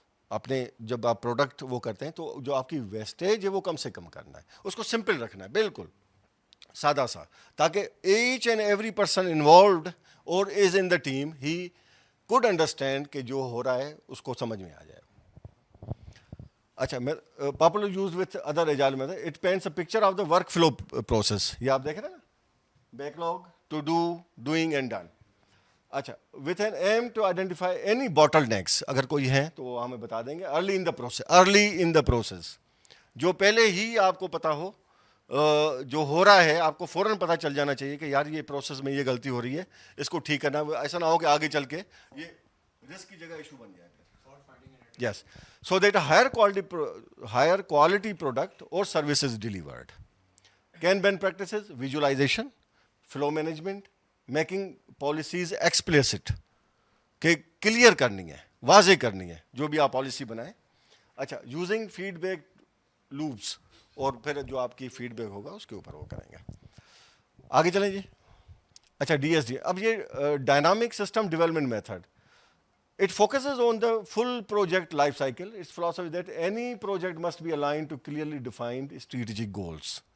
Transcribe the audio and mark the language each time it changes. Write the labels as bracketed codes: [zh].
[ur] اپنے جب آپ پروڈکٹ وہ کرتے ہیں تو جو آپ کی ویسٹیج ہے وہ کم سے کم کرنا ہے, اس کو سمپل رکھنا ہے, بالکل سادہ سا, تاکہ [en] each and every person involved اور is in the team ہی code understand [ur] کہ جو ہو رہا ہے اس کو سمجھ میں آ جائے. [en] اچھا, popular use with other agile method, it paints a picture of the workflow process. [ur] یہ آپ دیکھ رہے ہیں نا, back log, to do, doing and done. [en] اچھا, with an aim to identify any bottlenecks, [ur] اگر کوئی ہے تو وہ ہمیں بتا دیں گے. ارلی ان دا پروسیس, جو پہلے ہی آپ کو پتا ہو جو ہو رہا ہے, آپ کو فوراً پتہ چل جانا چاہیے کہ یار یہ پروسیس میں یہ غلطی ہو رہی ہے, اس کو ٹھیک کرنا. ایسا نہ ہو کہ آگے چل کے یہ رسک کی جگہ ایشو بن جائے. [en] Yes, so that higher quality product or services delivered. Kanban practices, visualization, flow management, making policies explicit, [ur] کہ کلیئر کرنی ہے, واضح کرنی ہے جو بھی آپ پالیسی بنائیں. اچھا, یوزنگ فیڈ بیک لوپس, اور پھر جو آپ کی فیڈ بیک ہوگا اس کے اوپر وہ کریں گے. آگے چلیں جی. اچھا, ڈی ایس ڈی. [en] اب یہ dynamic system development method, it focuses on the full project life cycle. Its philosophy that any project must be aligned to clearly defined strategic goals.